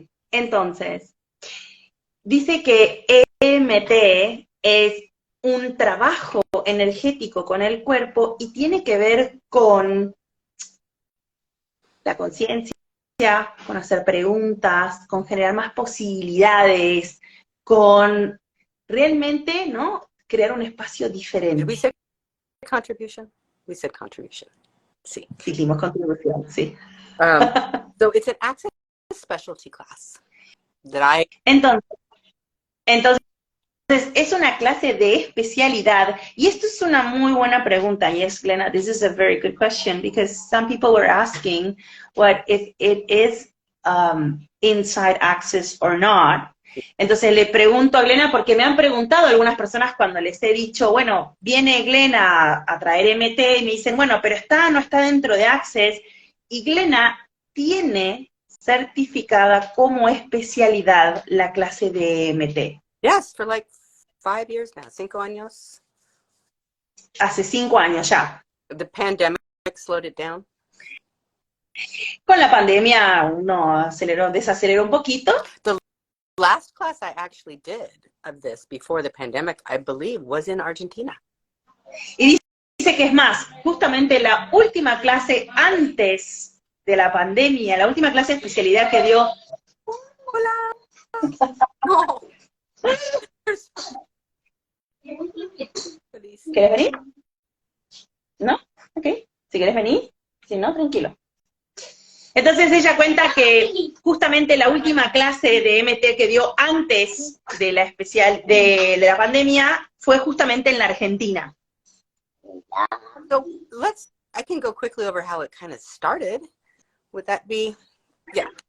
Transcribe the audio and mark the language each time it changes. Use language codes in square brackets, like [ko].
[es] Entonces, dice que EMT es un trabajo energético con el cuerpo y tiene que ver con la conciencia, con hacer preguntas, con generar más posibilidades, con realmente, ¿no? Crear un espacio [en] Did we [es] diferente. [en] say contribution? We said contribution. See. [es] Hicimos contribución, sí. [en] Um, so it's an access specialty class that I. [es] Entonces, entonces, es una clase de especialidad, y esto es una muy buena pregunta. [en] Yes, Glenna, this is a very good question, because some people were asking what if it is inside access or not. [es] Entonces le pregunto a Glenna, porque me han preguntado algunas personas cuando les he dicho, bueno, viene Glenna a traer MT, y me dicen, bueno, pero está, no está dentro de Access, y Glenna tiene certificada como especialidad la clase de MT. [en] Yes, for like 5 years now, [es] 5 años. Hace 5 años ya. [en] The pandemic slowed it down. [es] Con la pandemia uno desaceleró un poquito. [en] The last class I actually did of this before the pandemic, I believe, was in Argentina. [es] Y dice que es más, justamente la última clase antes de la pandemia, la última clase de especialidad que dio. Hola. No. ¿Quieres venir? ¿No? Ok. Si quieres venir, si no, tranquilo. Entonces ella cuenta que justamente la última clase de MT que dio antes de la de la pandemia fue justamente en la Argentina. [en] So I can go quickly over how it kind of started. Would that be? Yeah.